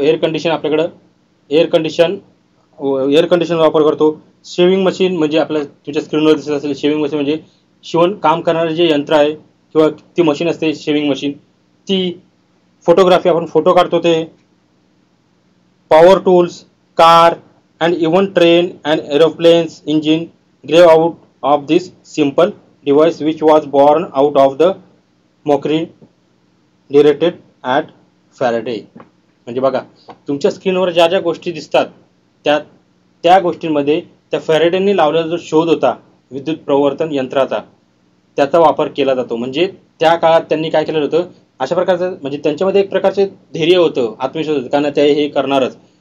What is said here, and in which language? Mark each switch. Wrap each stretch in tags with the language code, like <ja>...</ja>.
<mr>Air condition आपल्याकडं air condition वापर करतो. शेविंग मशीन म्हणजे आपल्या तुमच्या स्क्रीनवर दिसत असेल शेविंग मशीन म्हणजे शिवण काम करणारे जे यंत्र आहे किंवा ती मशीन असते शेविंग मशीन ती. फोटोग्राफी आपण फोटो काढतो ते.</mr> <en>Power tools, car and even train and aeroplanes engine grew out of this simple device which was born out of the mockery directed at Faraday.</en> <mr>म्हणजे बघा तुमच्या स्क्रीनवर ज्या ज्या गोष्टी दिसतात त्या गोष्टींमध्ये त्या फॅरेडेंनी लावलेला जो शोध होता विद्युत प्रवर्तन यंत्राचा त्याचा वापर केला जातो. म्हणजे त्या काळात त्यांनी काय केलेलं होतं अशा प्रकारचं, म्हणजे त्यांच्यामध्ये एक प्रकारचे धैर्य होतं, आत्मविश्वास होतं, कारण ते हे करणारच.</mr>